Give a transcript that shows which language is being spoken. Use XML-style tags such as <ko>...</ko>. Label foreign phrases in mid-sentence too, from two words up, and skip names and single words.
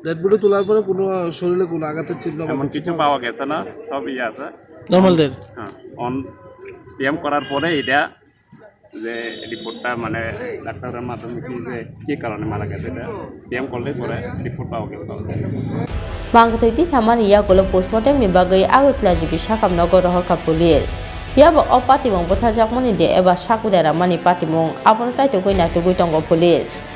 <bn>ডেড বডি তোলার পরে কোনো শরীরে কোনো আঘাতের চিহ্ন এমন কিছু পাওয়া গেছে না সব আছে নরমালদের হ্যাঁ অন পিএম করার পরে এটা যে রিপোর্টটা মানে ডাক্তারের মাধ্যমে কি কারণে মারা গেছে এটা পিএম করলে পরে রিপোর্ট পাওয়া গেল</bn> <trp>manggathai ti samani yakulo postmortem ni bagai agutla jibi sakam nogor rohka police yabo opati mong bothajak mani de eba sakudara mani patimong abon chaito goina to goitongo police</trp>